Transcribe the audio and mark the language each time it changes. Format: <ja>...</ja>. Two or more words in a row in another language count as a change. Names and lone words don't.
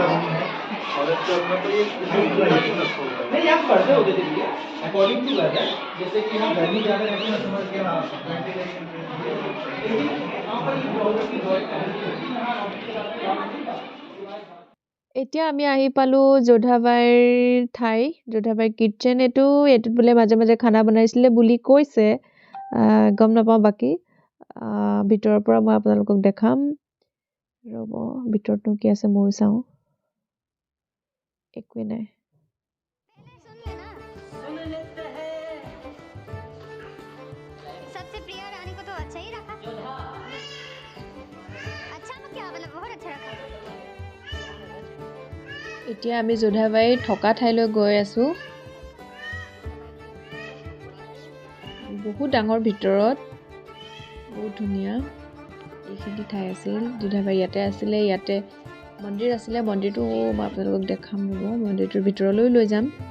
<hi>नहीं आप पढ़ते होते थे</hi> <en>according to weather,</en> <hi>जैसे कि हम गर्मी ज़्यादा रहती है, समझ के यहाँ पर</hi> <as>এতিয়া আমি আহি পালোঁ যোধাবাইৰ ঠাই, যোধাবাইৰ কিটচেন। এইটোত বোলে মাজে মাজে খানা বনাইছিলে বুলি কৈছে, গম নাপাওঁ বাকী। ভিতৰৰ পৰা মই আপোনালোকক দেখাম। ৰ'ব, ভিতৰতনো কি আছে ময়ো চাওঁ। একোৱে নাই।</as> <hi>सबसे प्रिय रानी को तो अच्छा ही रखा। अच्छा में क्या मतलब बहुत अच्छा रखा।</hi> <as>এতিয়া আমি যোধাবাইৰ থকা ঠাইলৈ গৈ আছোঁ। বহুত ডাঙৰ ভিতৰত, বহুত ধুনীয়া এইখিনি ঠাই আছিল। যোধাবাই ইয়াতে আছিলে, ইয়াতে মন্দিৰ আছিলে। মন্দিৰটো মই আপোনালোকক দেখাম ৰ'ব, মন্দিৰটোৰ ভিতৰলৈ লৈ যাম।</as>